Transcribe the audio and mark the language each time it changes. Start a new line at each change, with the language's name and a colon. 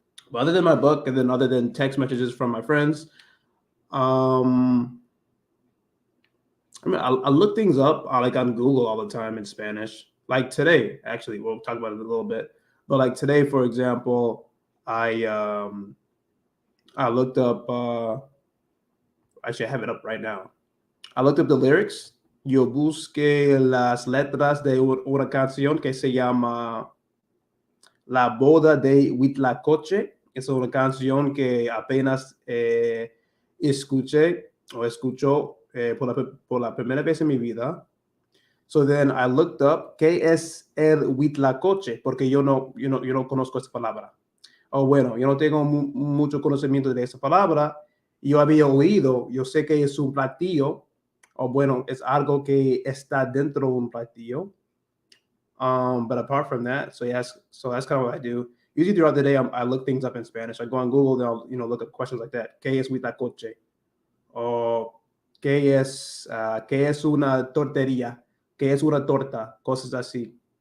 English: But other than my book, and then other than text messages from my friends, I mean, I look things up like on Google all the time in Spanish. Like today, actually, we'll talk about it in a little bit. But like today, for example, I um, I looked up. Actually, I have it up right now. I looked up the lyrics.
Spanish: Yo busqué las letras de una canción que se llama La boda de Huitlacoche. Es una canción que apenas escuché o escuchó por la primera vez en mi vida.
English: So then I looked up
Spanish: qué es el Huitlacoche, porque yo no conozco esa palabra. O bueno, yo no tengo mucho conocimiento de esa palabra. Yo había oído, yo sé que es un platillo, o bueno, es algo que está dentro de un platillo.
English: But apart from that, so that's kind of what I do. Usually throughout the day, I look things up in Spanish. I go on Google, then I'll look up questions like that.
Spanish: ¿Qué es huitlacoche? O qué es una tortería? ¿Qué es una torta? Cosas así.